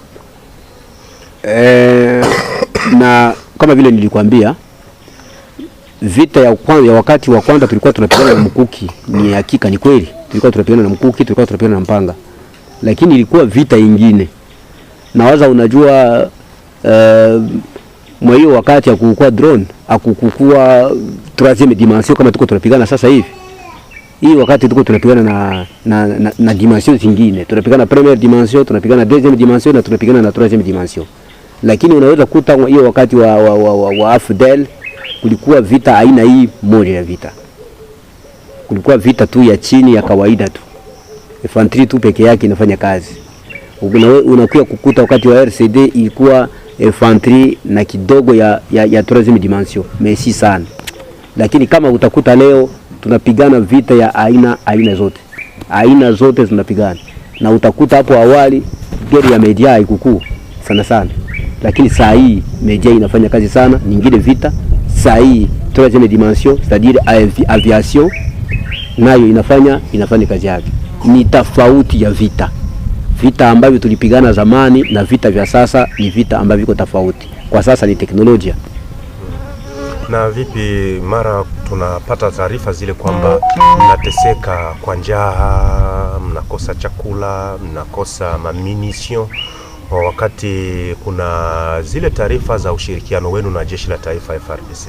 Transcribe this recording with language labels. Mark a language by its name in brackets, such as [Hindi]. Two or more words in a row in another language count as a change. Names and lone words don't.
[Swahili] Na kama vile nilikwambia, vita ya wakati wa kwanza tulikuwa tunapigana na mkuki, ni hakika, ni kweli. Tulikuwa tunapigana na mkuki, tulikuwa tunapigana na mpanga. Lakini ilikuwa vita nyingine. Na waza unajua mwa hiyo wakati ya kukua drone, akukua [French] troisième dimension [Swahili] kama tuko tunapigana sasa hivi. Hii wakati tuko tunapigana na dimension zingine. Tunapigana [French] première dimension, [Swahili] tunapigana [French] deuxième dimension [Swahili] na tunapigana na [French] troisième dimension. [Swahili] Lakini unaweza kuta hiyo wakati wa AFDL kulikuwa vita aina hii moja ya vita. Kulikuwa vita tu ya chini ya kawaida tu. Infantry tu peke yake inafanya kazi. Unakuja kukuta wakati wa RCD ilikuwa infantry na kidogo ya [French] troisième dimension, mais si [Swahili] sana. Lakini kama utakuta leo tunapigana vita ya aina zote. Aina zote tunapigana. Na utakuta hapo awali gari ya media haikukuu sana. Lakini saa hii media inafanya kazi sana, nyingine vita. Saa hii [French] troisième dimension, c'est-à-dire aviation, [Swahili] nayo inafanya kazi yake. Ni tofauti ya vita. Vita ambavyo tulipigana zamani na vita vya sasa ni vita ambavyo viko tofauti. Kwa sasa ni teknolojia. Na vipi mara tunapata taarifa zile kwamba mnateseka kwa njaa, mnakosa chakula, mnakosa munition, wakati kuna zile taarifa za ushirikiano wenu na jeshi la taifa FARDC?